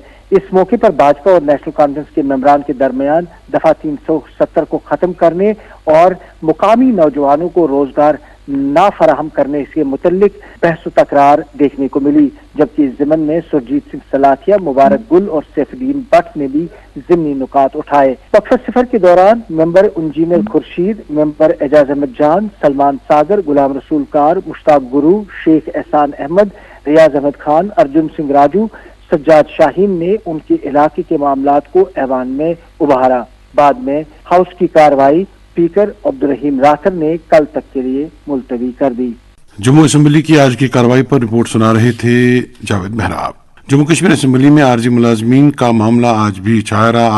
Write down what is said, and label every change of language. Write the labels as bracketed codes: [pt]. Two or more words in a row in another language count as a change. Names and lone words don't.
[ur] اس موقع پر بھاجپا اور نیشنل کانفرنس کے ممبران کے درمیان دفعہ 370 کو ختم کرنے اور مقامی نوجوانوں کو روزگار نہ فراہم کرنے سے متعلق بحث و تکرار دیکھنے کو ملی، جبکہ اس ضمن میں سرجیت سنگھ سلاکھیا، مبارک گل اور سیف الدین بٹ نے بھی ضمنی نکات اٹھائے۔ وقفہ صفر کے دوران ممبر انجینئر خورشید، ممبر اعجاز احمد جان، سلمان ساگر، غلام رسول کار، مشتاق گرو، شیخ احسان احمد، ریاض احمد خان، ارجن سنگھ راجو، سجاد شاہین نے ان کے علاقے کے معاملات کو ایوان میں ابھارا۔ بعد میں ہاؤس کی کارروائی اسپیکر عبدالرحیم راکھر نے کل تک کے لیے ملتوی کر دی۔ جموں اسمبلی کی آج کی کارروائی پر رپورٹ سنا رہے تھے جاوید محراب۔ جموں کشمیر اسمبلی میں عارضی ملازمین کا معاملہ آج بھی چھایا رہا۔